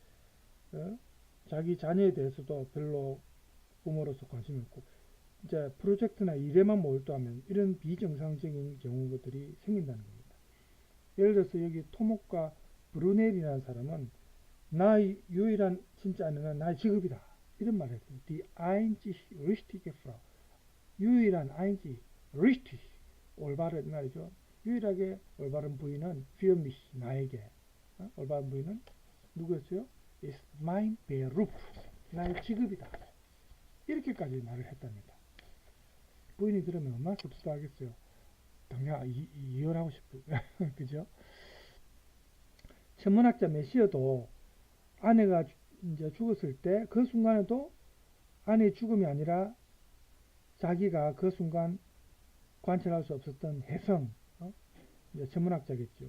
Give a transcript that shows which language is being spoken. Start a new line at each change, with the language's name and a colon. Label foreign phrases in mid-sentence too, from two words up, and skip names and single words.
Korean: 자기 자녀에 대해서도 별로 부모로서 관심이 없고 이제 프로젝트나 일에만 몰두하면 이런 비정상적인 경우들이 생긴다는 겁니다. 예를 들어서 여기 토목가 브루넬이라는 사람은 나의 유일한 진짜 아내는 나의 직업이다 이런 말을 했어요.
German: Die einzig richtige Frau, 유일한 einzig richtig
Korean: 올바른 말이죠. 유일하게 올바른 부인은
German: für mich
Korean: 나에게 올바른 부인은 누구였어요?
English: It's my beruf.
Korean: 나의 직업이다. 이렇게까지 말을 했답니다. 부인이 들으면 얼마나 씁쓸하겠어요. 당장 이혼하고 싶고 그죠? 천문학자 메시어도 아내가 이제 죽었을 때 그 순간에도 아내의 죽음이 아니라 자기가 그 순간 관찰할 수 없었던 혜성, 이제 천문학자겠죠.